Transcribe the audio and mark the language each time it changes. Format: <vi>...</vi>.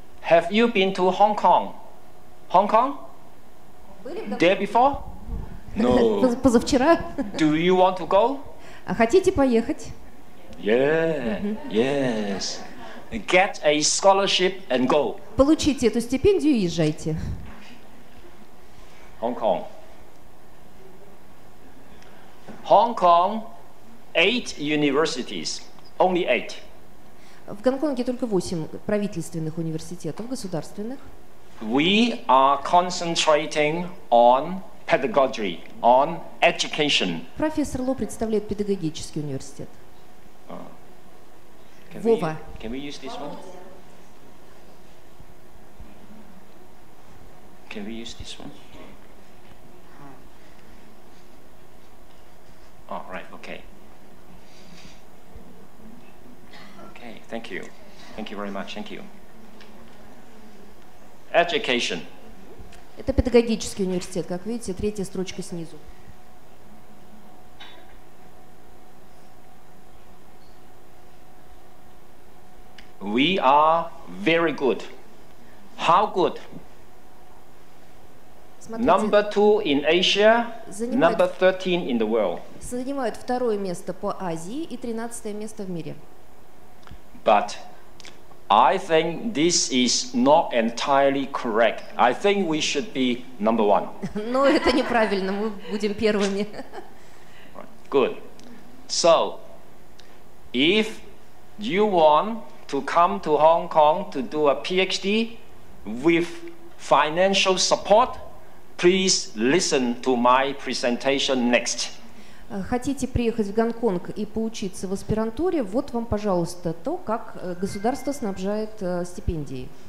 <en>Have you been to Hong Kong? Hong Kong? There before? No.</en> <ru>Позавчера.</ru> <en>Do you want to go?</en> <ru>А хотите поехать?</ru> <en>Yeah, yes. Get a scholarship and go.</en> <ru>Получите эту стипендию и езжайте.</ru> <en>Hong Kong. Hong Kong, 8 universities. Only 8.</en> <ru>В Гонконге только 8 правительственных университетов, государственных.</ru> <en>We are concentrating on pedagogy, on education.</en> <ru>Профессор Ло представляет педагогический университет.</ru> <en>Can we use this one? Can we use this one? Oh, right, okay. Okay, thank you. Thank you very much, thank you. Education.</en> <ru>Это педагогический университет, как видите, третья строчка снизу.</ru> <en>We are very good. How good?</en> <ru>Смотрите,</ru> <en>Number 2 in Asia,</en> <ru>Занимает-</ru> <en>number 13 in the world.</en> <ru>занимают второе место по Азии и 13 место в мире.</ru> <en>But I think this is not entirely correct. I think we should be number 1.</en> <ru>Но это неправильно, мы будем первыми.</ru> <en>Good. So, if you want to come to Hong Kong to do a PhD with financial support, please listen to my presentation next.</en> <ru>Хотите приехать в Гонконг и поучиться в аспирантуре, вот вам, пожалуйста, то, как государство снабжает стипендией.</ru>